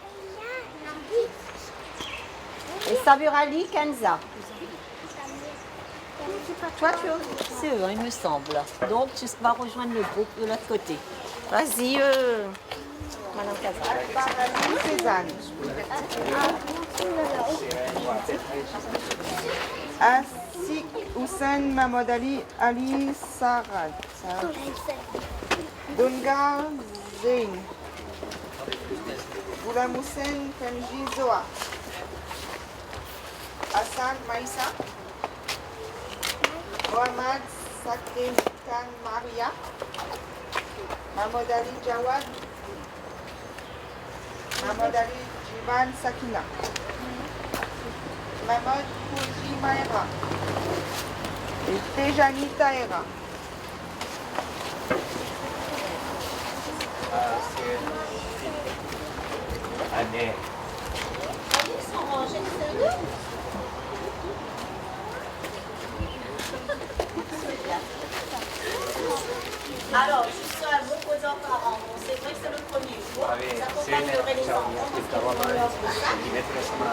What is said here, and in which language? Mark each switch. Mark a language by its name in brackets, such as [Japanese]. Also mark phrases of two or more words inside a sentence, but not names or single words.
[French] Et Sabir Ali Kenza. Toi, c'est eux, il me semble. Donc, tu vas rejoindre le groupe de l'autre côté. Vas-y, Madame Cézanne. Asik Hussein Mahmoud Ali Sarad. Dungar Zain. Ghulam Hussein Kenji Zoa. Hassan Maïsa. Mohamed Sakin Khan Maria. Mahmoud Ali Jawad. Mahmoud Ali Jivan Sakina. Mahmoud Kouji Maera. Et Tejani Taera. Ils sont rangés, c'est eux. Alors, juste à vos aux parents, c'est vrai que c'est le premier jour, vous accompagnerez les enfants parce qu'ils vont leur ça.